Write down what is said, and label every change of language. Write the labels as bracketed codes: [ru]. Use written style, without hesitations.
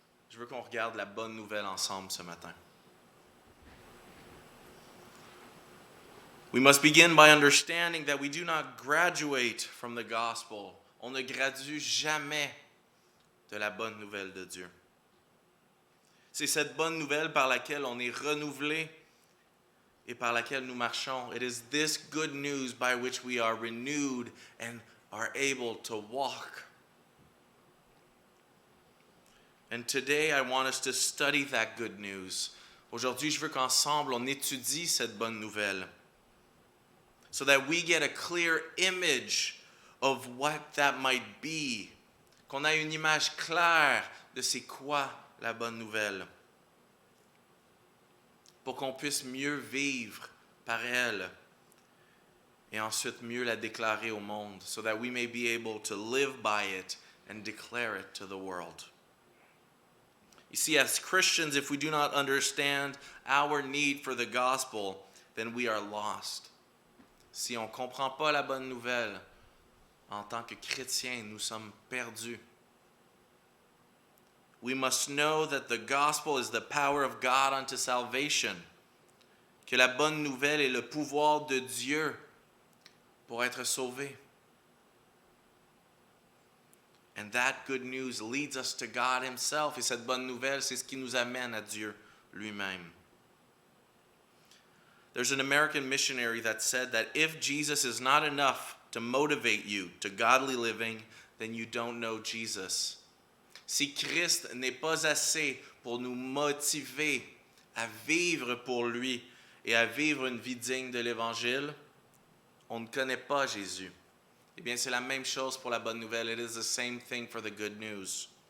[fr] Je veux qu'on regarde la bonne nouvelle ensemble ce matin. [en] We must begin by understanding that we do not graduate from the gospel. [fr] On ne gradue jamais de la bonne nouvelle de Dieu. C'est cette bonne nouvelle par laquelle on est renouvelé et par laquelle nous marchons. [en] It is this good news by which we are renewed and are able to walk. And today I want us to study that good news. [fr] Aujourd'hui, je veux qu'ensemble on étudie cette bonne nouvelle, [en] so that we get a clear image of what that might be. [fr] Qu'on ait une image claire de c'est quoi la bonne nouvelle, pour qu'on puisse mieux vivre par elle et ensuite mieux la déclarer au monde, [en] so that we may be able to live by it and declare it to the world. You see, as Christians, if we do not understand our need for the gospel, then we are lost. [fr] Si on ne comprend pas la bonne nouvelle, en tant que chrétiens, nous sommes perdus. [en] We must know that the gospel is the power of God unto salvation. [fr] Que la bonne nouvelle est le pouvoir de Dieu pour être sauvé. [en] And that good news leads us to God himself. [fr] Et cette bonne nouvelle, c'est ce qui nous amène à Dieu lui-même. [en] There's an American missionary that said that if Jesus is not enough to motivate you to godly living, then you don't know Jesus. [fr] Si Christ n'est pas assez pour nous motiver à vivre pour lui et à vivre une vie digne de l'Évangile, on ne connaît pas Jésus. Eh bien, c'est la même chose pour la bonne nouvelle. [en] It is the same thing for the good news.